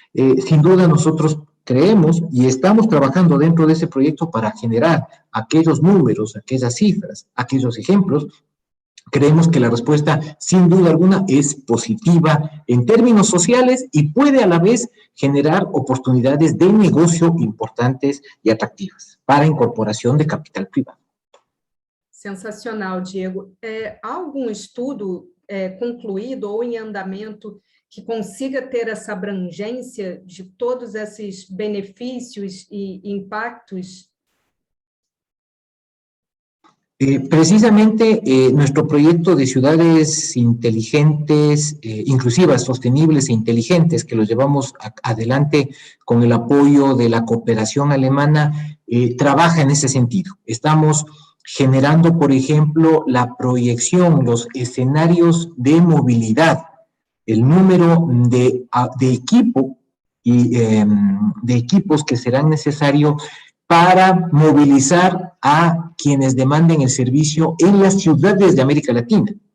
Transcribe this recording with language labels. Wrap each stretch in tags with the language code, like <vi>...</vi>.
<es>Sin duda nosotros creemos y estamos trabajando dentro de ese proyecto para generar aquellos números, aquellas cifras, aquellos ejemplos. Creemos que la respuesta, sin duda alguna, es positiva en términos sociales y puede a la vez generar oportunidades de negocio importantes y atractivas para incorporación de capital privado.</es> <pt>Sensacional, Diego. Há algum estudo concluído ou em andamento que consiga ter essa abrangência de todos esses benefícios e impactos?</pt> <es>Precisamente nuestro proyecto de ciudades inteligentes, inclusivas, sostenibles e inteligentes, que lo llevamos adelante con el apoyo de la cooperación alemana, trabaja en ese sentido. Estamos generando, por ejemplo, la proyección, los escenarios de movilidad, el número de equipo y de equipos que serán necesarios para movilizar a quienes demanden el servicio en las ciudades de América Latina.</es>